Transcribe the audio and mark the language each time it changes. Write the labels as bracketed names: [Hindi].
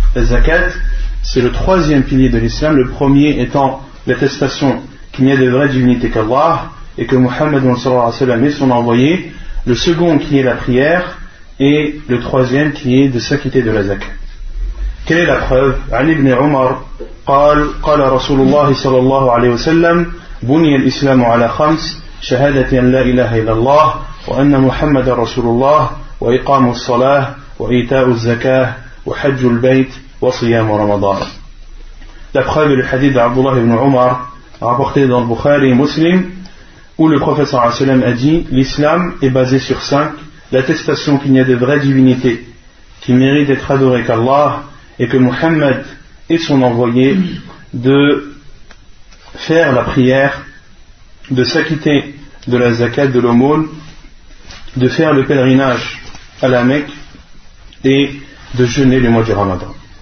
[French] La zakat, c'est le troisième pilier de l'islam, le premier étant l'attestation qu'il n'y a de vraie divinité qu'Allah et que Muhammad sallallahu alayhi wa sallam est son envoyé, le second qui est la prière et le troisième qui est de s'acquitter de la zakat. Quelle est la preuve ? [Arabic] Ali ibn Umar قال رسول الله صلى الله عليه وسلم بني الإسلام على خمس شهادة لا إله إلا الله وأن محمد رسول الله وإقام الصلاة وإيتاء الزكاة وحج البيت وصيام رمضان. [French] La preuve est le hadith d'Abdullah ibn Umar rapporté dans le Bukhari Muslim où le prophète sallallahu alayhi wa sallam a dit: l'islam est basé sur cinq, l'attestation qu'il n'y a de vraie divinité qui mérite d'être adorée qu'Allah et que Muhammad et son envoyé, de faire la prière, de s'acquitter de la zakat, de l'aumône, de faire le pèlerinage à la Mecque et de jeûner le mois du Ramadan.